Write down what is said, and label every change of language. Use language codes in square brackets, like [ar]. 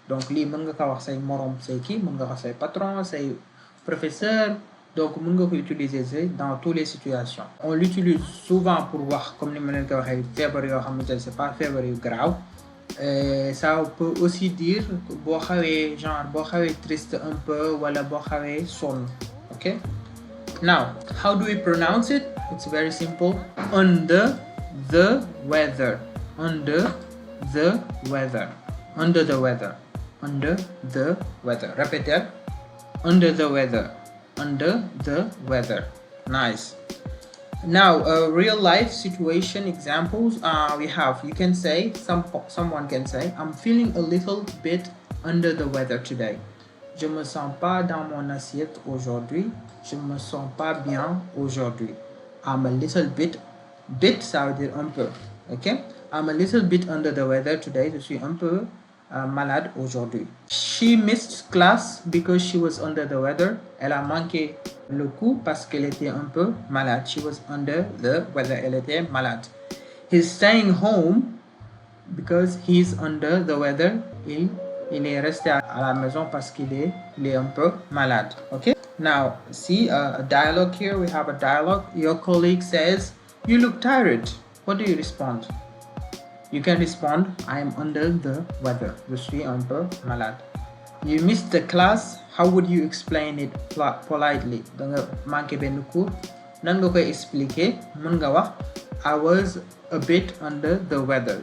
[wo] Donc lii mën nga ko wax say morom say kii mën nga ko wax say patron say professeur, donc mën nga ko utiliser [fr] dans toutes les situations. On l'utilise souvent pour [wo] wax comme ni ma leen ko waxee feebar yoo xamante ni [fr] c'est pas [wo] feebar yu grave. [fr] Ça peut aussi dire [wo] boo xawee [fr] triste un peu [wo] wala boo xawee sonn. [en] Okay, now how do we pronounce it? It's very simple. Under the weather. Under the weather. Under the weather. Under the weather. [fr] Répétez. [en] Under the weather. Under the weather. Nice. Now, real life situation examples we have. You can say, someone can say, I'm feeling a little bit under the weather today. [fr] Je me sens pas dans mon assiette aujourd'hui. Je me sens pas bien aujourd'hui. [en] I'm a little bit [fr] ça veut dire un peu. [en] Okay? I'm a little bit under the weather today. [fr] Je suis un peu malade aujourd'hui. [en] She missed class because she was under the weather. [fr] Elle a manqué le coup parce qu'elle était un peu malade. [en] She was under the weather. [fr] Elle était malade. [en] He's staying home because he's under the weather. [fr] Il est resté à la maison parce qu'il est un peu malade. [en] Okay? Now, see a dialogue here. We have a dialogue. Your colleague says, you look tired. What do you respond? You can respond, I am under the weather. Je suis un peu malade. You missed the class. How would you explain it politely? [wo] Da nga manqué benn cours. Nan nga koy expliquer? Mën nga wax, [en] I was a bit under the weather.